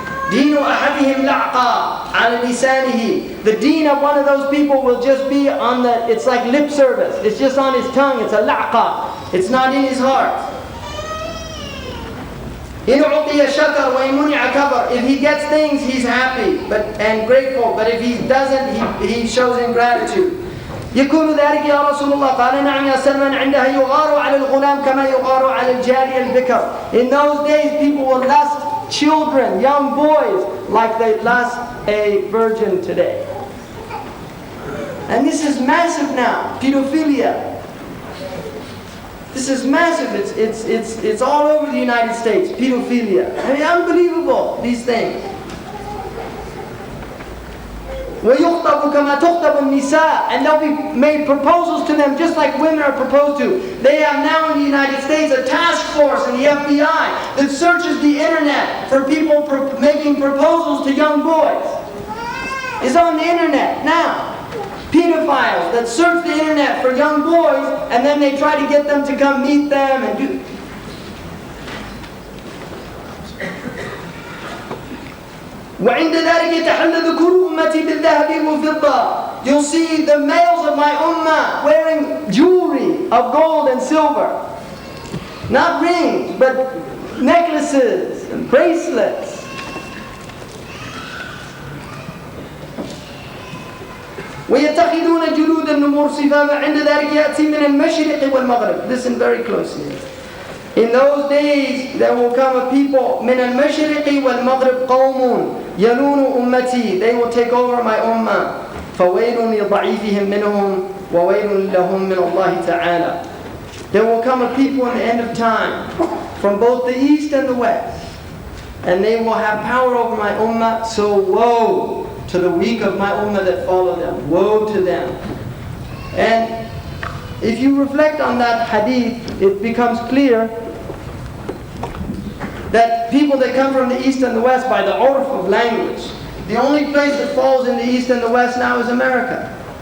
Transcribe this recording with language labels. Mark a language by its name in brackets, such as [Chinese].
[Arabic] دين أحدهم لعقا على لسانه, [English] the deen of one of those people will just be on the, it's like lip service, it's just on his tongue, it's a la'qa, it's not in his heart. [Arabic] إن أعطي شكر وإن منع كفر, [English] if he gets things he's happy and grateful, but if he doesn't he shows ingratitude. [Arabic] يكون ذلك يا رسول الله قال نعم يا سلمان عندها يغار على الغلام كما يغار على الجارية البكر. [English] In those days people will lust children, young boys, like they lust a virgin today. And this is massive now, pedophilia. This is massive, it's all over the United States, pedophilia. I mean, unbelievable, these things. [Arabic] وَيُخْطَبُ كَمَا تُخْطَبُ النِّسَاء, [English] and they'll be made proposals to them just like women are proposed to. They have now in the United States a task force in the FBI that searches the internet for people making proposals to young boys. It's on the internet now. Pedophiles that search the internet for young boys, and then they try to get them to come meet them and do. [Arabic] وعند ذلك يتحلى ذكور أمتي بالذهب والفضة. [English] You'll see the males of my ummah wearing jewelry of gold and silver. Not rings, but necklaces and bracelets. [Arabic] ويتخذون جلود النمور صفافا عند ذلك يأتي من المشرق والمغرب. [English] Listen very closely. In those days there will come a people [Arabic] من المشرق والمغرب قوم يلون أمتي, [English] they will take over my ummah. [Arabic] فويل لضعيفهم منهم وويل لهم من الله تعالى. [English] There will come a people in the end of time from both the east and the west, and they will have power over my ummah. So woe to the weak of my ummah that follow them. Woe to them. And if you reflect on that hadith, it becomes clear that people that come from the east and the west by the urf of language, the only place that falls in the east and the west now is America.